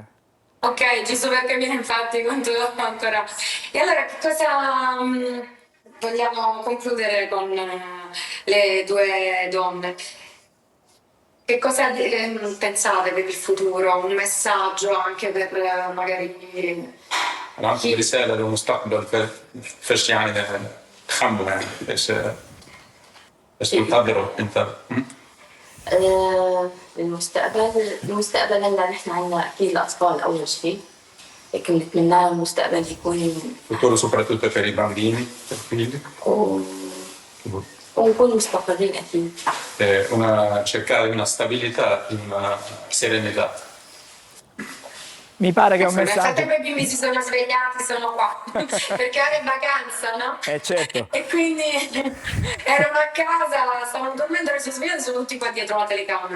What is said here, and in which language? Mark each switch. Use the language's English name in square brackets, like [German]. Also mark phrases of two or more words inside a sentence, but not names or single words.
[Italian] Ok, giusto per capire infatti quanto ancora. E allora che cosa vogliamo concludere con le 2 donne? Che cosa pensate per il futuro? Un messaggio anche per magari [Arabic] العمل رسالة للمستقبل في يعني تخموا يعني ايش تنتظروا انت؟ المستقبل هلا نحن عندنا اكيد الاطفال اول شيء، لكن نتمنى المستقبل يكون [Italian] futuro soprattutto per i bambini, per i figli. [Arabic] ونكون مستقرين اكيد. [Italian] Cercare una stabilità, una serenità. Mi pare che è un Nel messaggio. frattempo i bimbi si sono svegliati, sono qua, perché ora è vacanza, no? Certo. E quindi erano a casa, stavano dormendo, adesso si svegliano, sono tutti qua dietro la telecamera.